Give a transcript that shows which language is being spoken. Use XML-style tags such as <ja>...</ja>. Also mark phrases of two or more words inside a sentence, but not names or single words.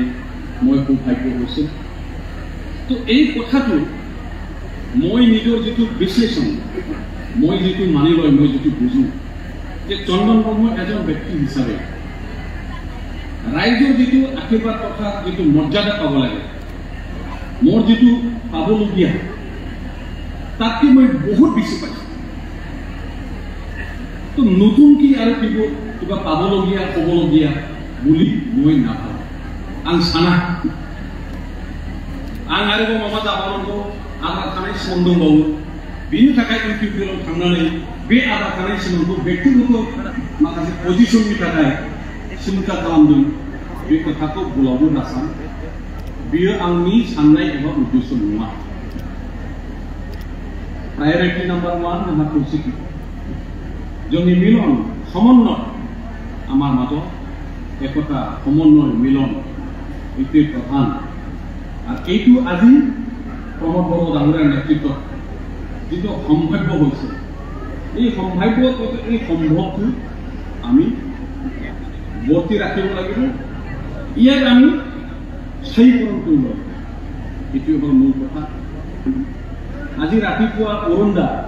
<as>মই সৌভাগ্য হৈছিল তো এই কথাটো মই নিজৰ যেটো বিশ্লেষণ মই যেটো মানি লয় মই যেটো বুঝো যে চন্দন ব্ৰহ্ম এজন ব্যক্তি হিচাপে ৰাইজৰ যেটো আশীৰ্বাদ কথা যেটো মৰ্যাদা পাব লাগে মোৰ যেটো পাবলগীয়া তাতকে মই বহুত বেছি পাইছো তো নতুন কি আৰু কিবা পাবলগীয়া ক'বলগীয়া বুলি মই নাভাবো</as> <brx>আং সানা आं आरोबाव माबा जाबावनांगौ आद्रा थानाय सम दंबावो बेनि थाखाय इउपिपिएलआव थांनानै बे आद्रा थानाय समखौ व्यक्तिगत माखासे पजिशननि थाखाय सिन्था खालामदों बे खोथाखौ बुलावनो नासान बेयो आंनि साननाय एबा उद्देश्य नङा प्रायोरिटी नम्बर 1 जोंहा खौसेथि जोंनि मिलन समन्वय</brx> <as>আমাৰ মাজত</as> <brx>एकता</brx> <as>समन्वय मिलन এইটোৱে প্ৰধান আর এইটো আজি প্ৰমোদ বড়ো ডাঙৰীয়াৰ নেতৃত্বত যেটো সম্ভাব্য হৈছে এই সম্ভাব্যটো এই সম্ভৱটো আমি বৰ্তি ৰাখিব লাগিব ইয়াক আমি স্থায়ীকৰণ কৰিব লাগিব এইটো হ'ল মূল কথা আজি ৰাতিপুৱা অৰুণদা</as>